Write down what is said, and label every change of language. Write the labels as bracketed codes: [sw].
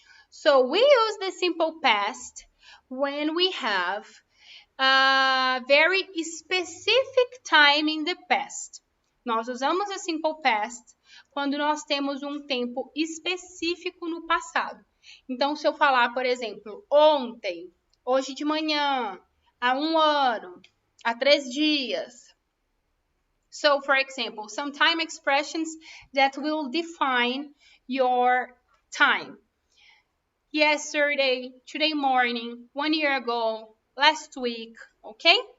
[en] So we use the simple past when we have a very specific time in the past. [pt] Nós usamos o simple past quando nós temos um tempo específico no passado. Então, se eu falar, por exemplo, ontem, hoje de manhã, há 1 ano, há 3 dias. [en] So, for example, some time expressions that will define your time. Yesterday, today morning, 1 year ago, last week, ok?